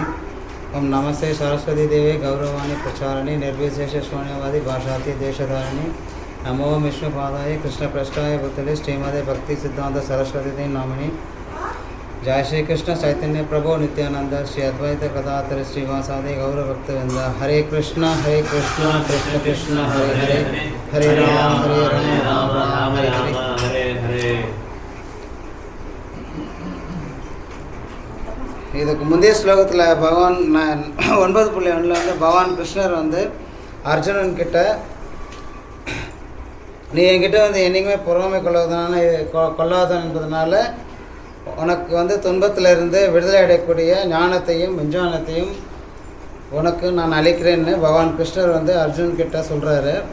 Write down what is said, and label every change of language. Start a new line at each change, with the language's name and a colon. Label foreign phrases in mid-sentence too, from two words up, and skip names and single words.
Sanskrit: ओम नमस्ते सरस्वती देवे गौरवाणी प्रचारिणे निर्विशेष शून्यवादी भाषाति देशधारिणे. नमो विष्णुपादाय कृष्णपृष्ठाय भूतले श्रीमदे भक्ति सिद्धांत सरस्वती नामने. जय श्री कृष्ण चैतन्य प्रभु नित्यानंद श्री अद्वैत गदाधर श्रीवासादि गौर भक्तवृंद। हरे कृष्ण कृष्ण कृष्ण हरे हरे, हरे राम राम राम हरे हरे। हरे हरे।
Tamil: இதுக்கு முந்தைய ஸ்லோகத்தில் பகவான் 9.1 வந்து பகவான் கிருஷ்ணர் வந்து அர்ஜுனன் கிட்ட, நீ என்கிட்ட வந்து என்றைக்குமே பொறாமை கொள்ளாதவன் என்பதனால உனக்கு வந்து துன்பத்திலிருந்து விடுதலை அடையக்கூடிய ஞானத்தையும் விஞ்ஞானத்தையும் உனக்கு நான் அளிக்கிறேன்னு பகவான் கிருஷ்ணர் வந்து அர்ஜுன் கிட்ட சொல்கிறாரு.